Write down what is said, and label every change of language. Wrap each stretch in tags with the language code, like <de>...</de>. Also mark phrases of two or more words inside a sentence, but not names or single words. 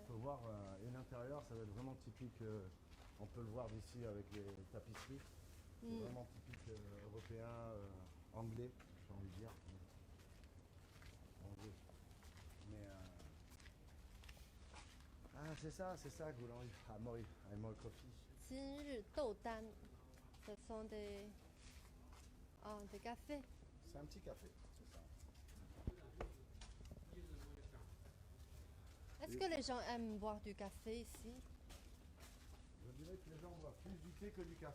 <fr>peut voir, et l'intérieur, ça va être vraiment typique. On peut le voir d'ici avec les tapisseries. C'est Mm. vraiment typique européen, anglais, j'ai envie de dire. Anglais. Mais ah, c'est ça, Goulan-Hu. Ah, Mori, I'm coffee. 今日豆丹, ce sont des cafés. C'est un petit café, c'est ça. Est-ce que les gens aiment boire du café ici? Je dirais que les gens boivent plus du thé que du café.</fr>